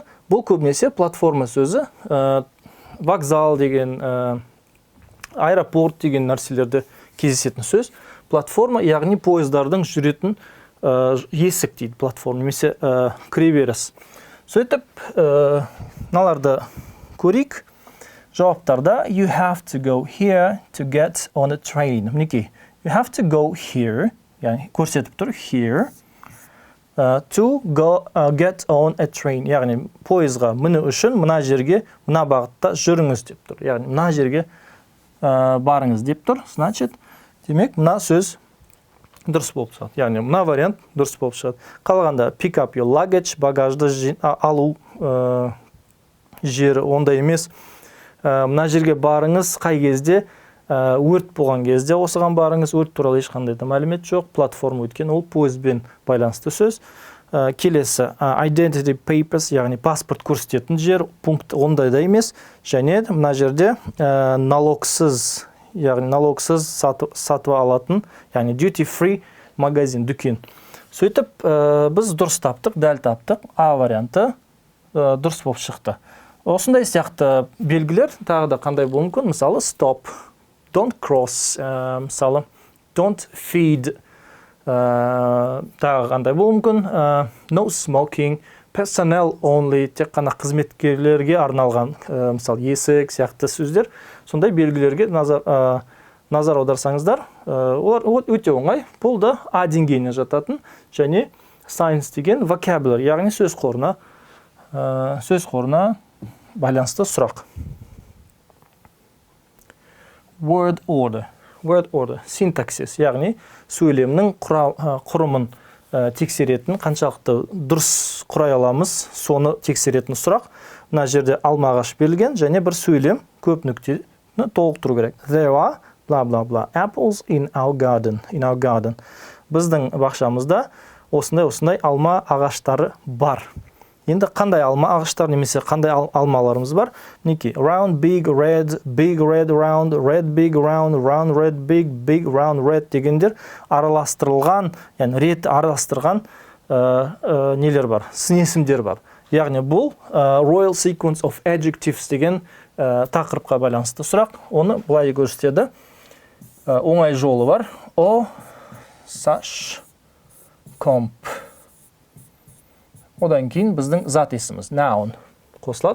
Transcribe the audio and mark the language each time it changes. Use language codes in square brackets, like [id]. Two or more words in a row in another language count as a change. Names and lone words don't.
[kk] Бұл көбінесе платформа сөзі, вокзал деген, аэропорт деген нәрселерде кездесетін сөз. Платформа, яғни поездардың жүретін есік дейді платформа, немесе кіреберіс. Сөйтіп, наларды көрейік. [en] Жауаптарда you have to go here to get on a train. Мінекей, you have to go here, [kk] яғни көрсетіп тұр, [en] here, to go get on a train. [kk] Яғни пойызға міну үшін мына жерге, мына бағытта жүріңіз деп тұр. Яғни мына жерге барыңыз деп тұр. Значит, демек, мына сөз дұрыс болып шығады. Яғни мына вариант дұрыс болып шығады. [en] Қалғанда pick up your luggage, [kk] багажды алу жері ондай емес. Мына жерге барыңыз, қай кезде, өрт болған кезде осыған барыңыз, өрт туралы ешқандай да мәлімет жоқ. Платформа өткен, ол пойызбен байланысты сөз. Келесі, [en] identity papers, [kk] яғни паспорт көрсететін жер, пункт ондай да емес. Және мына жерде налогсыз, яғни налогсыз сатып алатын, яғни [en] duty free [kk] магазин, дүкен. Сөйтіп, біз дұрыс таптық, дәл таптық, А варианты дұрыс болып шықты. Осындай сияқты белгілер тағы да қандай болуы мүмкін? Мысалы, [en] stop, don't cross, мысалы, don't feed, [kk] тағы қандай болуы мүмкін? [en] No smoking, personnel only, [kk] тек қана қызметкерлерге арналған, мысалы, есік сияқты сөздер. Сондай белгілерге назар аударсаңыздар, олар өте оңай. Бұл да А деңгейіне жататын, және science деген vocabulary, яғни сөз қорына байланысты сұрақ. [en] Word order, [kk] синтаксис, яғни сөйлемнің құрымын тексеретін, қаншалықты дұрыс құрай аламыз, соны тексеретін сұрақ. Мына жерде алма-ағаш берілген, және бір сөйлем көп нүктені толықтыру керек. [en] There are blah blah blah apples in our garden. [kk] Біздің бақшамызда осындай алма ағаштары бар. Енді қандай алма ағаштар немесе қандай алмаларымыз бар? Мінекей, [en] round, big, red, round, red, big, round, red, big, round, red [kk] дегендер араластырылған, яғни рет араластырған нелер бар, сын есімдер бар. Яғни бұл [en] Royal Sequence of Adjectives [kk] деген тақырыпқа байланысты сұрақ. Оны былай көрсетеді. Оңай жолы бар. Саш, комп. Одан кейін біздің зат есіміз, noun қосылады.